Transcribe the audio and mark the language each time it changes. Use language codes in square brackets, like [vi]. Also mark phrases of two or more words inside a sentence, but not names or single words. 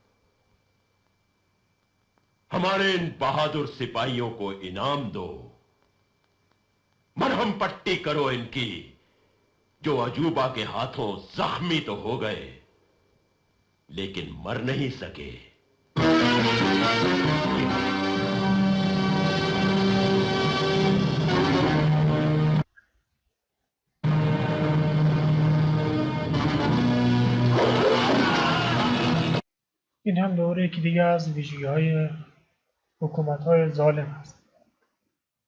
[hi] हमारे इन बहादुर सिपाहियों को इनाम दो, मरहम पट्टी करो इनकी, जो अजूबा के हाथों जख्मी तो हो गए लेकिन मर नहीं सके। [fa] این هم دوره یکی دیگه از ویژگی‌های حکومت‌های ظالم است.